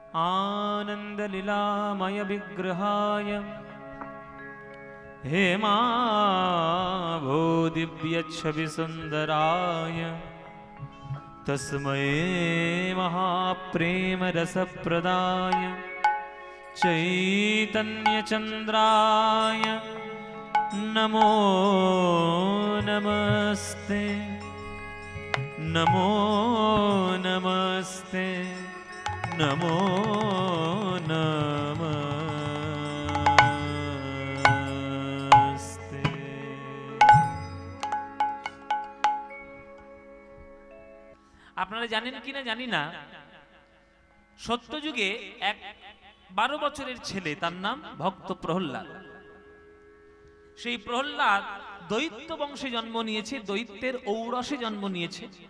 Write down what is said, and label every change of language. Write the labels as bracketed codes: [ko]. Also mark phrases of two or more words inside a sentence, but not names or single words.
[sa] आनन्दलीलामय विग्रहाय हेमाभूदिव्यच्छविसुन्दराय तस्मै महाप्रेमरसप्रदाय चैतन्यचन्द्राय नमो नमस्ते नमो नमस्ते नमो नमस्ते। [bn] আপনারা জানেন কিনা জানি না, সত্যযুগে এক 12 বছরের ছেলে, তার নাম ভক্ত প্রহ্লাদ। সেই প্রহ্লাদ দৈত্য বংশে জন্ম নিয়েছে, দৈত্যের ঔরসে জন্ম নিয়েছে।